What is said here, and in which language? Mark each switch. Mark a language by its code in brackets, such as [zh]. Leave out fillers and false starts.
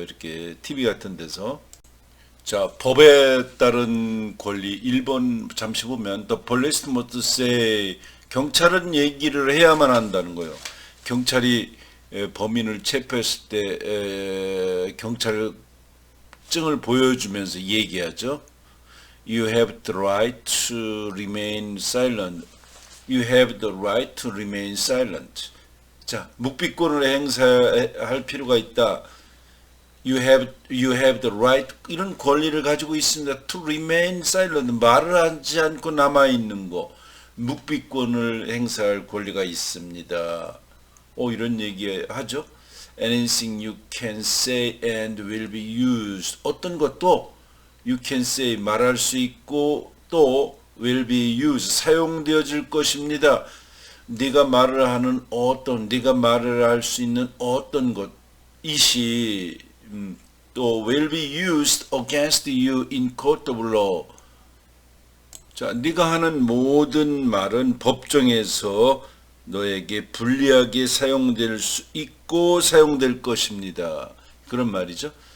[ko] 이렇게 TV 같은 데서. 자, 법에 따른 권리 1번 잠시 보면 [en] The police must say, [ko] 경찰은 얘기를 해야만 한다는 거예요. 경찰이 범인을 체포했을 때 경찰증을 보여주면서 얘기하죠. [en] You have the right to remain silent. You have the right to remain silent. [ko] 자, 묵비권을 행사할 필요가 있다. [en] You have the right, [ko] 이런 권리를 가지고 있습니다. [en] To remain silent, [ko] 말을 하지 않고 남아 있는 거, 묵비권을 행사할 권리가 있습니다. 이런 얘기 하죠. [en] Anything you can say and will be used. [ko] 어떤 것도 [en] you can say [ko] 말할 수 있고 또 [en] will be used [ko] 사용되어질 것입니다. 네가 말을 할 수 있는 어떤 것이시 또 [en] will be used against you in court of law. [ko] 자, 네가 하는 모든 말은 법정에서 너에게 불리하게 사용될 수 있고 사용될 것입니다. 그런 말이죠.